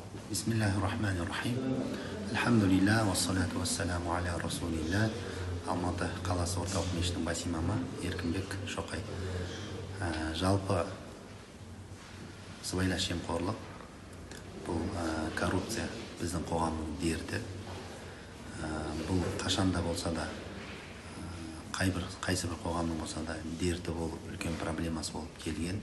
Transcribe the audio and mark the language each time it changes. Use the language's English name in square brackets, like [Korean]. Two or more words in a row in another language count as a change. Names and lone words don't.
[Arabic] بسم الله الرحمن الرحيم. الحمد لله، والصلاة والسلام على رسول الله. [Kazakh] Алматы қаласы орталық мешітінің бас имамы Еркінбек Шоқай. Жалпы сыбайлас жемқорлық, бұл коррупция біздің қоғамның дерті. Бұл қашанда болса да, қайсы бір қоғамның болса да дерті болып, үлкен проблемасы болып келген.